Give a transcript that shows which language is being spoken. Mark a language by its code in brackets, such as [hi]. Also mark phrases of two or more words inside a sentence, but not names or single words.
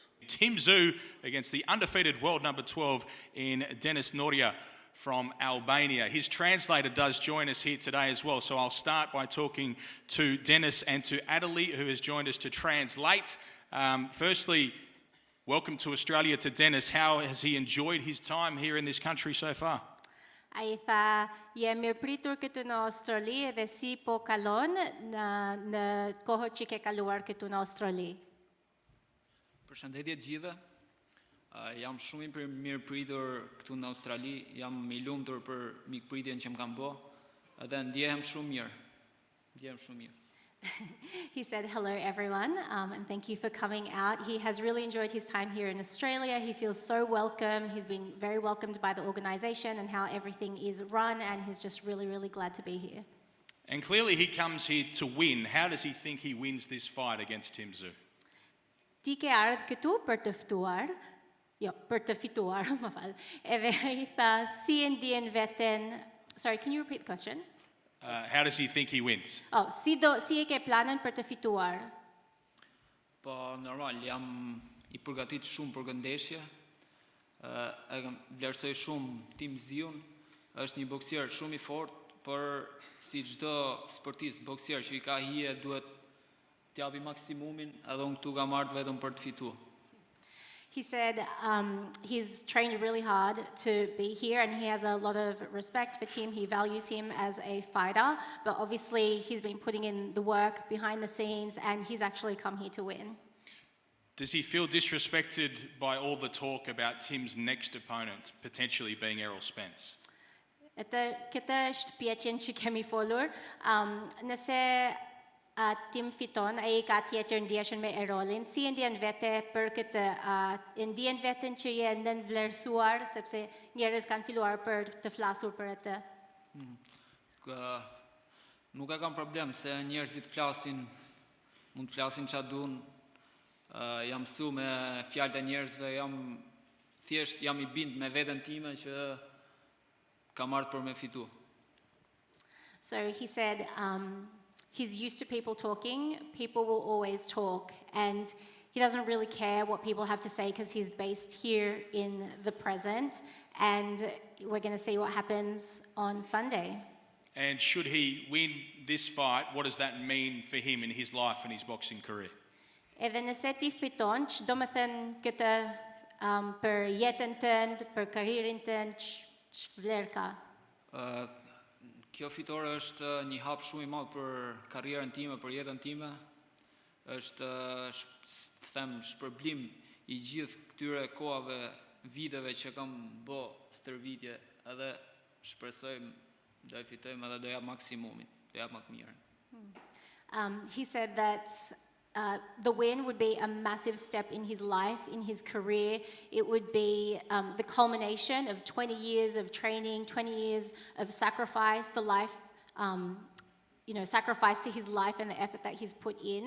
[en] Tszyu against the undefeated world number 12 in Denis Nurja from Albania. His translator does join us here today as well, so I'll start by talking to Denis and to Adelie, who has joined us to translate. Firstly, welcome to Australia to Denis. How has he enjoyed his time here in this country so far? [sq] Ai tha, mirë pritur këtu në Australi dhe si po kalon në kohët që ke kaluar këtu në Australi. Përshëndetje të gjithëve. Jam shumë i mirë pritur këtu në Australi. Jam i lumtur për mikpritjen që më kanë bë dhe ndjehem shumë mirë. Ndjehem shumë mirë. [en] He said, hello everyone, and thank you for coming out. He has really enjoyed his time here in Australia. He feels so welcome. He's been very welcomed by the organisation and how everything is run, and he's just really, really glad to be here. And clearly he comes here to win. How does he think he wins this fight against Tszyu? [sq] Ti ke ardhur këtu për të fituar, për të fituar, më fal. Edhe I tha, si e ndjen veten? [en] Sorry, can you repeat the question? How does he think he wins? [sq] Si e ke planën për të fituar? Po, normal, jam I përgatit shumë për këndeshje. Vlerësoj shumë Tszyu. Është një boksier shumë I fortë, por si çdo sportist, boksier që I ka hije duhet t'japi maksimumin, edhe unë këtu kam ardhur vetëm për të fituar. [en] He said he's trained really hard to be here and he has a lot of respect for Tim. He values him as a fighter, but obviously he's been putting in the work behind the scenes and he's actually come here to win. Does he feel disrespected by all the talk about Tim's next opponent potentially being Errol Spence? [sq] Këtë është pyetjen që kemi folur. Nëse Tim fiton, ai ka tjetër ndjeshën me Errolin. Si e ndjen vete për këtë? E ndjen veten që je nënvlerësuar sepse njerëz kanë filluar për të flasur për atë? Nuk e kam problem se njerëzit flasin, mund të flasin çfarë duan. Jam mësuar me fjalët e njerëzve, jam I bind me veten time që kam ardhur për me fitu. [en] So he said he's used to people talking, people will always talk, and he doesn't really care what people have to say because he's based here in the present, and we're going to see what happens on Sunday. And should he win this fight, what does that mean for him in his life and his boxing career? [sq] Edhe nëse ti fiton, ç'do të thënë këtë për jetën tënd, për karrierin tënd, ç'vlerë ka? Kjo fitore është një hap shumë i madh për karrierën time, për jetën time. Është shpërblim i gjithë këtyre kohave, viteve që kam bë stërvitje, edhe shpresoj do e fitojmë edhe do jap maksimumin, do jap më të mirën. [en] He said that the win would be a massive step in his life, in his career. It would be the culmination of 20 years of training, 20 years of sacrifice, sacrifice to his life and the effort that he's put in.